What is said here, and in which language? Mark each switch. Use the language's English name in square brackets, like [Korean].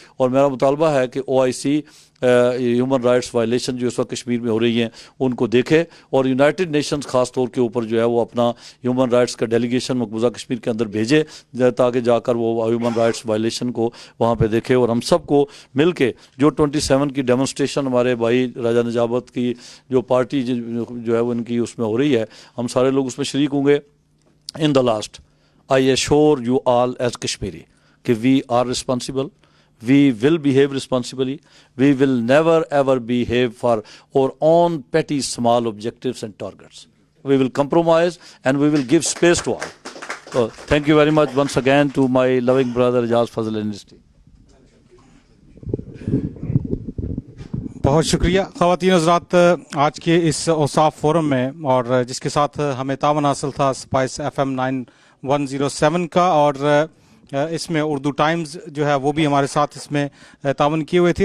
[Urdu] اور میرا مطالبہ ہے کہ OIC ہیومن رائٹس وائلیشن جو اس وقت کشمیر میں ہو رہی ہیں ان کو دیکھے, اور یونائٹڈ نیشنز خاص طور کے اوپر جو ہے وہ اپنا ہیومن رائٹس کا ڈیلیگیشن مقبوضہ کشمیر کے اندر بھیجے, تاکہ جا کر وہ ہیومن رائٹس وائلیشن کو وہاں پہ دیکھے. اور ہم سب کو مل کے جو 27 کی ڈیمونسٹریشن ہمارے بھائی راجہ نجابت کی جو پارٹی جو ہے وہ ان کی اس میں ہو رہی ہے, ہم سارے لوگ اس میں شریک ہوں گے. [English] In the last, I assure you all as Kashmiri کہ we are responsible, we will behave responsibly, we will never ever behave for our own petty small objectives and targets. We will compromise and we will give space to all. So thank you very much once again to my loving brother Ejaz Fazal University. [Urdu] بہت شکریہ خواتین حضرات, آج کے اس اوصاف forum میں, اور جس کے ساتھ ہمیں تعاون حاصل تھا اسپائس FM 9107 کا, اور اس میں اردو ٹائمز جو ہے وہ بھی ہمارے ساتھ اس میں تعاون کیے ہوئے تھے.